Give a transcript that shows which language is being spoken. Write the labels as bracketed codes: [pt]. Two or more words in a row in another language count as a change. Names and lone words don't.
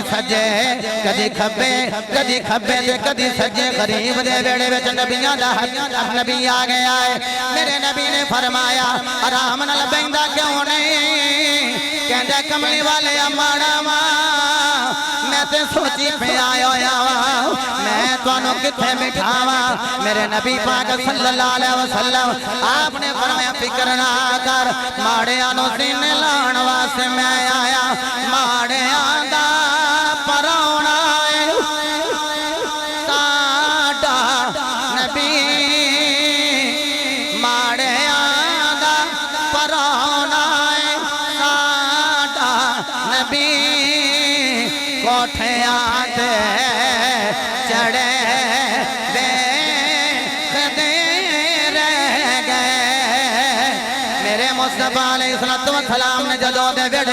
[pa] سجے کدی کھبے تے کدی سجے غریب دے ویہڑے وچ نبیاں دا نبی آ گیا اے میرے نبی نے فرمایا آرام نال بہندا کیوں نہیں کہندا کملی والے ماڑا واں میں تے سوچی پے آیاں میں تہانوں کتھے بٹھاواں میرے نبی پاک [ar] صلى الله عليه وسلم [pa] آپ نے فرمایا فکر نہ کر ماڑیاں نوں سینے لاون واسطے میں آیا ماڑیاں دا پروہنا ساڈا نبی ماڑیاں دا پروہنا ساڈا نبی کوٹھیاں تے چڑھے ویکھدے رہ گئے میرے مصطفیٰ [ar] عليه الصلاة والسلام [pa] نے جدوں دے ویہڑے